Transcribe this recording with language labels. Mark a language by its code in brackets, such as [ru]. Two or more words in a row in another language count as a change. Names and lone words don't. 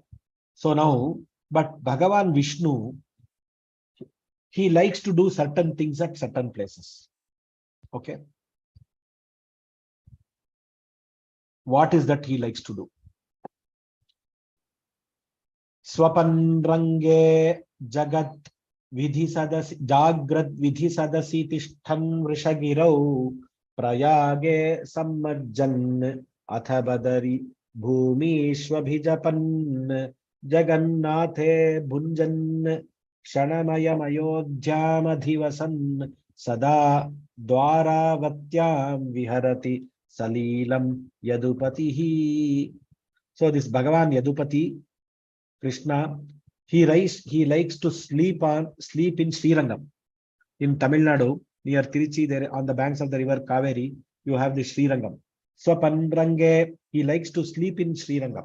[en] So now, but Bhagavan Vishnu, he likes to do certain things at certain places. Okay. What is that he likes to do? [sa] स्वपन् रङ्गे जगत् विधि सदसि जाग्रद् विधि सदसि तिष्ठम् वृषगिरौ प्रयागे सम्मज्जन् अथबदरी भूमि श्वभिजपन् जगन्नाथे भुञ्जन् क्षणमय अयोध्यामधिवसन् सदा द्वारवत्याम् विहरति सलिलम् यदुपतिहि. [en] So this Bhagavan Yadupati Krishna, he likes to sleep in Srirangam. In Tamil Nadu, near Tiruchi, there on the banks of the river Kaveri, you have the Srirangam. So Pandrange, he likes to sleep in Srirangam.